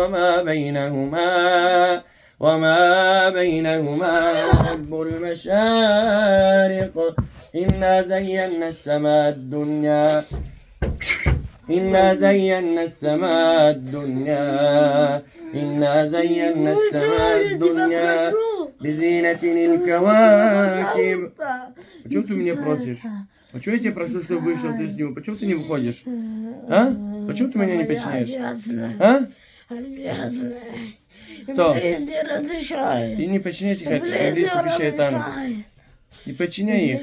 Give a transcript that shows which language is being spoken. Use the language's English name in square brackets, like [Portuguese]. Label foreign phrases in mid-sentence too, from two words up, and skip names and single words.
[Arabic] وما بينهما رب المشارق إنا زينا السماء الدنيا إنا زينا السماء الدنيا إنا زينا السماء الدنيا بزينة الكواكب. [Russian] Почему ты меня просишь? Почему я тебя прошу, чтобы вышел ты с него? Почему ты не выходишь? А? Почему ты меня не подчиняешь? А? Кто? Не разрешает. Ты не подчиняй их, иблисов и шайтанов. Не подчиняй их.